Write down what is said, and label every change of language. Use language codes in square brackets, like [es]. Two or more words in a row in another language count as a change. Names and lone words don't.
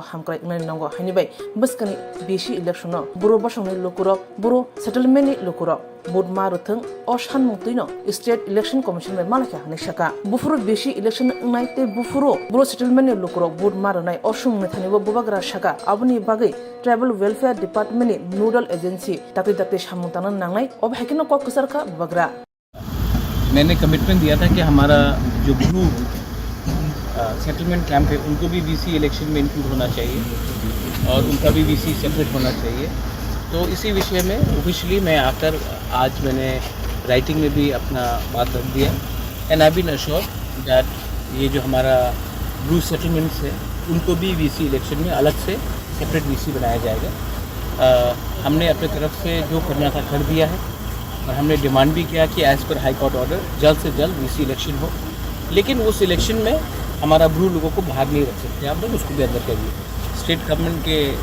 [trp] hamkrai ingani nongo hanibai baskani [en] VC election [trp] no Buro bosungni lukurok Buro settlement ni lukurok bot maruthung o sanmungtino [en] state election commission [trp] bai malakya ne Shaka bufuro [en] VC election [trp] ngai te bufuro Buro settlement ni lukurok bot marunai o sungni thanibo Bubagra Shaka abuni bagai [en] tribal welfare department [trp] ni [en] nodal agency [trp] takti samungtanan nangnai ob hakino kok kusarka Bubagra [hi] मैंने कमिटमेंट दिया था कि हमारा जो [en] Blue settlement camp [hi] है उनको भी [en] VC election [hi] में इंक्लूड होना चाहिए और उनका भी [en] VC separate [hi] होना चाहिए तो इसी विषय में ऑफिशियली मैं आकर आज मैंने राइटिंग में भी अपना बात रख दिया [en] and I been assured that [hi] ये जो हमारा [en] Blue settlements [hi] है उनको भी [en] VC election [hi] में अलग से [en] separate VC [hi] बनाया जाएगा हमने अपने तरफ से जो करना था कर दिया है और हमने डिमांड भी किया कि [en] as per High Court order [hi] जल्द से जल्द [en] VC election [hi] हो लेकिन उस इलेक्शन में हमारा ब्लू लोगों को बाहर नहीं रख सकते आप लोग उसको भी अंदर करिए [en] State Government [hi] के